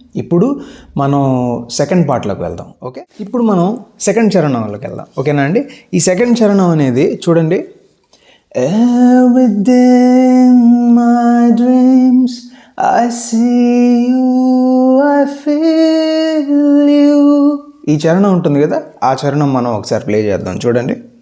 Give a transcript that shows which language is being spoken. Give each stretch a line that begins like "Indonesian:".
Telugu: ఇప్పుడు మనం సెకండ్ పార్ట్లోకి వెళ్దాం, ఓకే? ఇప్పుడు మనం సెకండ్ చరణంలోకి వెళ్దాం, ఓకేనా అండి? ఈ సెకండ్ చరణం అనేది చూడండి.
English: Every day in my dreams I see you, I feel you.
Telugu: ఈ చరణం ఉంటుంది కదా, ఆ చరణం మనం ఒకసారి ప్లే చేద్దాం, చూడండి.